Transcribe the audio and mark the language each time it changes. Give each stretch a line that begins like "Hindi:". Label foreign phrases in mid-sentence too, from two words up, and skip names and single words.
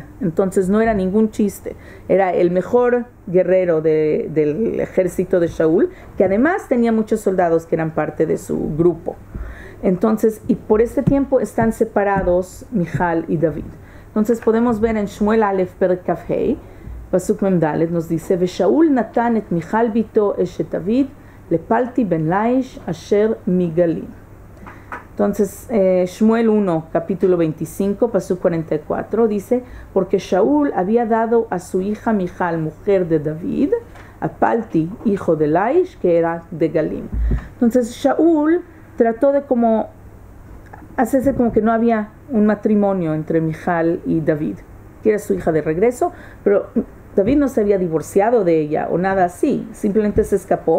Spanish: Entonces no era ningún chiste, era el mejor guerrero del ejército de Saúl, que además tenía muchos soldados que eran parte de su grupo. Entonces, y por este tiempo están separados Mijal y David. Entonces podemos ver en
Hebrew: שמואל א' פרק כ"ה, פסוק מ"ד,
Spanish: nos dice:
Hebrew: ושאול נתן את מיכל בתו אשת דוד לפלטי בן ליש אשר מגלים.
Spanish: Entonces, Shmuel 1, capítulo 25, pasuk 44, dice: porque Shaul había dado a su hija Mijal, mujer de David, a Palti, hijo de Laish, que era de Galim. Entonces, Shaul trató de como hacerse como que no había un matrimonio entre Mijal y David, que era su hija de regreso, pero David no se había divorciado de ella o nada así, simplemente se escapó.